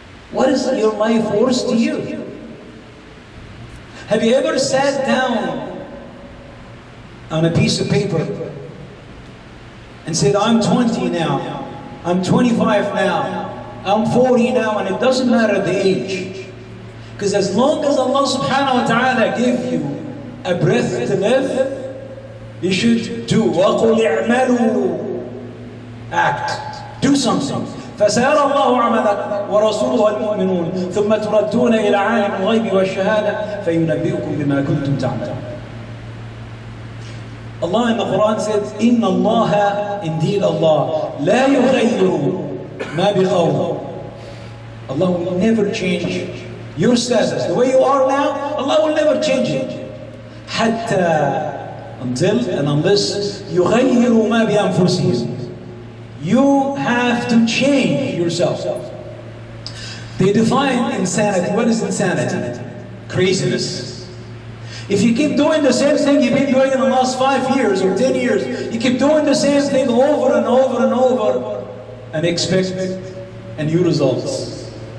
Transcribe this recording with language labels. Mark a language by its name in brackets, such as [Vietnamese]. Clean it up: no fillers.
[English] What is your life worth to you? Have you ever sat down on a piece of paper and said, I'm 20 now, I'm 25 now, I'm 40 now, and it doesn't matter the age. Because as long as Allah subhanahu wa ta'ala gave you a breath to live, you should do. [Arabic] وَقُلْ اعْمَلُوا. [English] Act. Do something. [Arabic] فسيرى الله عملك ورسوله المؤمنون ثم تردون إلى عالم الغيب والشهادة فينبئكم بما كنتم تعملون. [English] Allah in the Quran says, [Arabic] إن الله, [English] indeed Allah, [Arabic] لا يغير ما بقوم. [English] Allah will never change your status. The way you are now, Allah will never change it. [Arabic] حتى, [English] until and unless [Arabic] يغيروا ما بأنفسهم. [English] You have to change yourself. They define insanity. What is insanity? Craziness. If you keep doing the same thing you've been doing in the last 5 years or 10 years, you keep doing the same thing over and over and over and expect a new results.